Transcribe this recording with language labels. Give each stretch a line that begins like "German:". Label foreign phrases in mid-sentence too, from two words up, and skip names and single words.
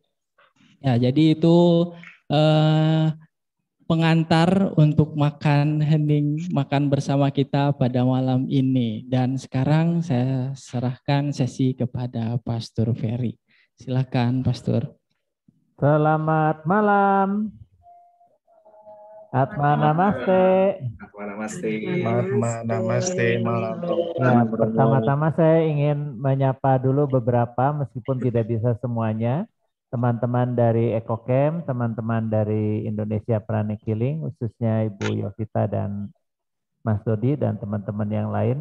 Indonesian: Ya, jadi itu pengantar untuk makan hening, makan bersama kita pada malam ini. Dan sekarang saya serahkan sesi kepada Pastor Ferry. Silakan Pastor. Selamat malam.
Sanskrit: Atma namaste. Atma namaste.
Indonesian: Namaste malam. Ya, pertama-tama saya ingin menyapa dulu beberapa, meskipun tidak bisa semuanya. Teman-teman dari EcoCamp, teman-teman dari Indonesia Pranic Healing, khususnya Ibu Yovita dan Mas Dodi dan teman-teman yang lain.